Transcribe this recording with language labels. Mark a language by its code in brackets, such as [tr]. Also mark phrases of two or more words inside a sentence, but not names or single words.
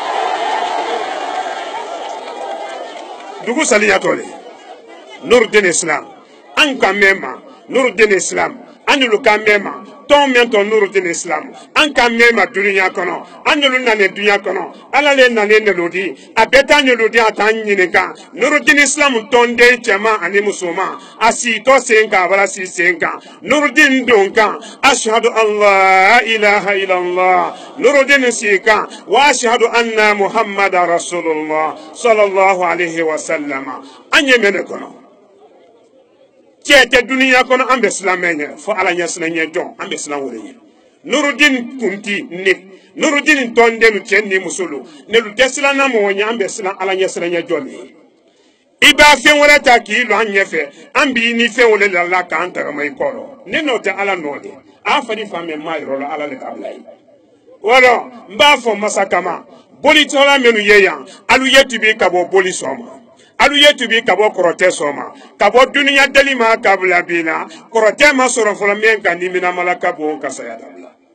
[bm] dugu saliyatɔ le Nurudeen Islam an ka mɛn ma Nurudeen Islam an n'olu ka mɛn ma tɔn mɛn tɔ Nurudeen Islam an ka mɛn ma dunuya kɔnɔ an n'olu nalen dunuya kɔnɔ ala le nalen nelodi a bɛɛ taa nelodi a t'an ɲininka Nurudeen Islam tɔnden cɛman ani musoman a sitɔ sen kan a bala si sen kan Nurudeen don kan [ar] أشهد أن لا إله إلا الله [bm] Nurudeen si kan [ar] وأشهد أن محمدا رسول الله صلى الله عليه وسلم [bm] an ye mɛn ne kɔnɔ cɛ tɛ duniya kɔnɔ an bɛ silamɛ ɲɛ fo ala ɲɛ sinɛ ɲɛ jɔn an bɛ silamɛ wele ɲɛ Nurudeen kunti ne Nurudeen tɔnden cɛ ni muso lo ne lu tɛ silamɛ mɔgɔ ɲɛ an bɛ silamɛ ala ɲɛ sinɛ ɲɛ jɔn ne i b'a fɛn wɛrɛ ta k'i lo an ɲɛfɛ an b'i ni fɛn wɛrɛ la la k'an tagama i kɔrɔ ne n'o tɛ ala nɔ de a fani fan bɛ maa yɔrɔ la ala le k'a bila ye wɔlɔ n b'a fɔ masa kama bolitɔla minnu ye yan alu ye tubi ka bɔ boli sɔgɔma alu ye tubi ka bɔ kɔrɔtɛ sɔgɔma ka bɔ duniya dali ma ka bila bi la kɔrɔtɛ ma sɔrɔ fɔlɔ min ka niminamala ka bon ka saya dabila